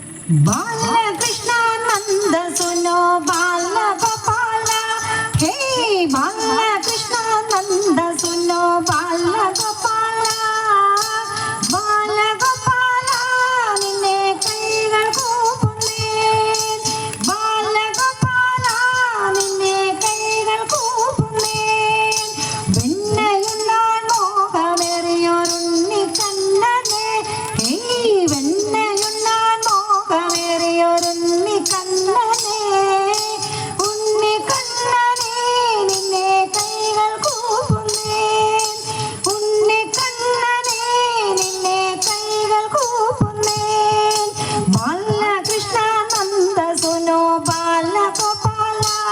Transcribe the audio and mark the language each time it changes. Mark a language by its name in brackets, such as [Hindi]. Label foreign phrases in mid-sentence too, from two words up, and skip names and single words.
[Hindi] बालकृष्ण नंद सुनो बाल गोपाल हे बालकृष्ण नंद सुनो बाल [Malayalam] गोपाल बाल गोपाल निन्ने കൈകൾ കൂപ്പുന്നേ ബാല ഗോപാല നിന്നെ കൈകൾ കൂപ്പുന്നേ വെണ്ണയുണ്ണാൻ മോഹമേറിയൊരുണ്ണി കണ്ണനെ ഹേ വെണ്ണയുണ്ണാൻ മോഹമേറിയൊരുണ്ണി കണ്ണനെ ഉണ്ണി കണ്ണനെ നിന്നെ കൈകൾ കൂപ്പുന്നേ ഉണ്ണി കണ്ണനെ നിന്നെ കൈകൾ കൂപ്പുന്നേ ബാലകൃഷ്ണ നന്ദ സുനോ ബാലഗോപാല